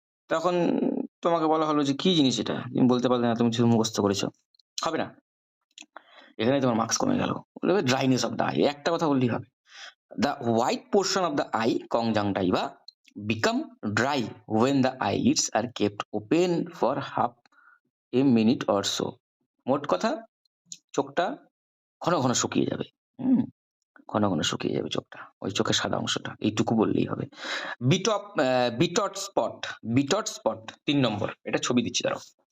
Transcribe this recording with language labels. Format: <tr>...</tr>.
<bn>তখন তোমাকে বলা হলো যে কি জিনিস এটা, তুমি বলতে পারলে না, তুমি শুধু মুখস্থ করেছো, হবে না, এখানে তোমার মার্কস কমে গেল। বলবে</bn> <en>dryness of the eye,</en> <bn>একটা কথা বললেই হবে।</bn> <en>The white portion of the eye conjunctiva become dry when the eyelids are kept open for half a minute or so.</en> <bn>মোট কথা, চোখটা ঘন ঘন শুকিয়ে যাবে। ঘন ঘন শুকিয়ে যাবে চোখটা, ওই চোখের সাদা অংশটা, এইটুকু বললেই হবে। বিটট স্পট, বিটট স্পট 3 নম্বর, এটা ছবি দিচ্ছি দাঁড়াও।</bn>